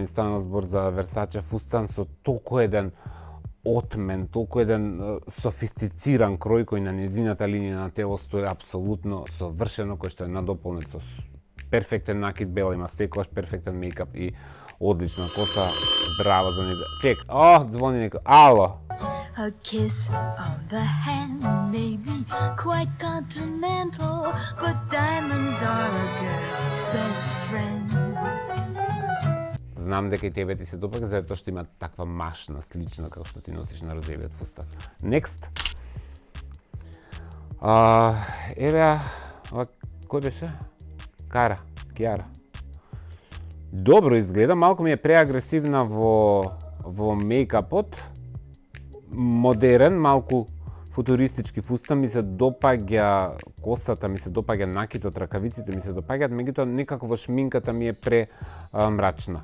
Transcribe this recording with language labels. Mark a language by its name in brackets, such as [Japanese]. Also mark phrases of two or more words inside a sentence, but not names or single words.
[Macedonian] Стана збор за Версаче фустан со толку еден отмен, толку еден софистициран крој кој на незината линија на тело стои апсолутно совршено, кој што е надополнет со перфектен накид, Бела има секогаш перфектен мејкап и одлична коса. Браво за неја. Чек, звони некој. Ало. [English] A kiss on the hand may be quite continental, but diamonds are a girl's best friend. [Macedonian] Знам дека и тебе ти се допаѓа, затоа што има таква машна, слична како што ти носиш на розовиот фустан. Next. Еве, кој беше? Киара. Добро изгледа, малку ми е преагресивна во мејкапот, модерен, малку футуристички фустан, ми се допаѓа косата, ми се допаѓа накитот, ракавиците ми се допаѓаат, меѓутоа некако во шминката ми е мрачна.